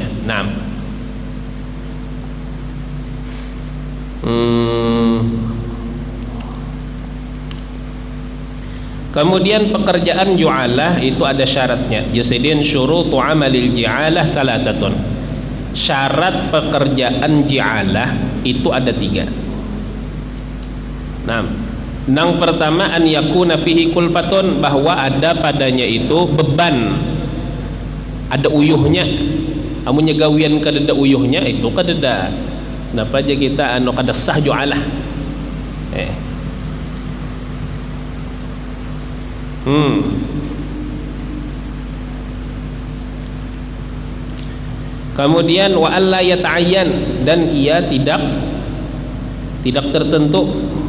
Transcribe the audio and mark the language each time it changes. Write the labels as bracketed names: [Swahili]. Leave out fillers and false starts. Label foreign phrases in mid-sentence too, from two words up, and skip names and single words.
[Banjar] Nah, kemudian pekerjaan jualah itu ada syaratnya. Yasidin [Arabic] شروط عمل الجعالة ثلاثة. [Banjar] Syarat pekerjaan ji'alah itu ada 3. Nah, yang pertama [Arabic] أن يكون فيه كلفة, [Banjar] bahwa ada padanya itu beban, ada uyuhnya. Amunnya gawian kada uyuhnya itu kada napa aja kita kada sah jualah. Kemudian [Arabic] وألا يتعين, [Banjar] dan ia tidak tertentu.